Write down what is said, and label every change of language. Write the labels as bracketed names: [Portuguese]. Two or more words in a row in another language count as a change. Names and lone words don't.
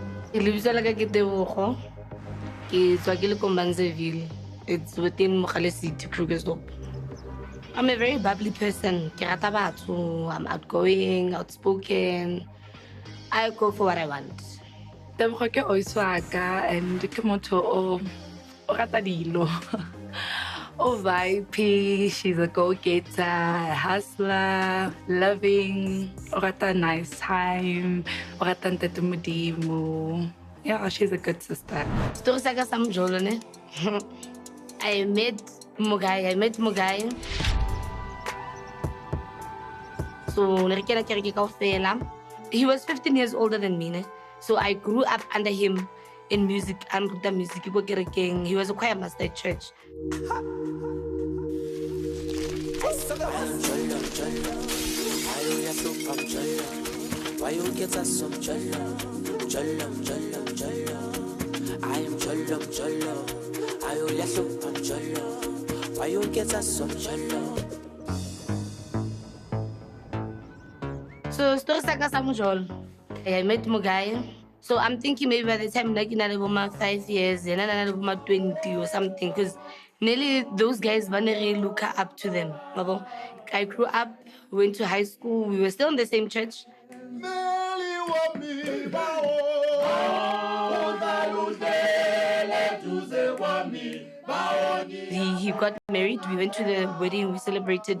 [English] It's within Mogale City, Krugersdorp. I'm a very bubbly person. I'm outgoing, outspoken. I go for what I want. [Tswana] Tebogo ke oiswaka and ke motho o rata dilo. [English] Oh, vibey, she's a go-getter, a hustler, loving, [Tswana] o rata [English] nice time, [Tswana] o rata ntate Modimo. [English] Yeah, she's a good sister. [Tswana] Story saga sa Mjolo, ne? [English] I met Mugai. So, he was 15 years older than me, ne? So I grew up under him in music and the music. He was a choir master at church. Why you get us some Mjolo? I am Mjolo. I am Mjolo. Why you get us some Mjolo? [Tswana] So story saga sa Mjolo. [English] I met Mugai. So I'm thinking maybe by the time like in my 5 years and then 20 or something, because nearly those guys really look up to them. I grew up, went to high school, we were still in the same church. He got married, we went to the wedding, we celebrated.